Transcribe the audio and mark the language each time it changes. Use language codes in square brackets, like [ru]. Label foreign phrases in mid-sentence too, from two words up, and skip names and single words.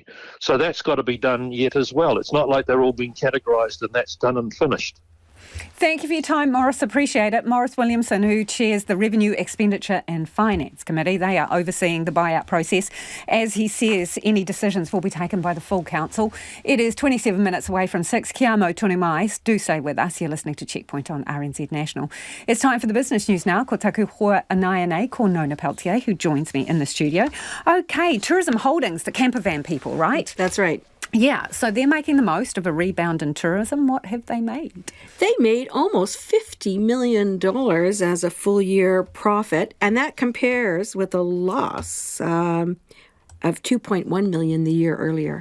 [en] So that's got to be done yet as well. It's not like they're all being categorised and that's done and finished. Thank you for your time, Maurice. Appreciate it. Maurice Williamson, who chairs the Revenue, Expenditure and Finance Committee. They are overseeing the buyout process. As he says, any decisions will be taken by the full council. It is 27 minutes away from 6. [mi] Kia mau tonu mai. [en] Do stay with us. You're listening to Checkpoint on RNZ National. It's time for the business news now. [mi] Ko taku hoa anai ko Nona Peltier, [en] who joins me in the studio. OK, Tourism Holdings, the camper van people, right? That's right. Yeah, so they're making the most of a rebound in tourism. What have they made? They made almost $50 million as a full-year profit, and that compares with a loss of $2.1 million the year earlier.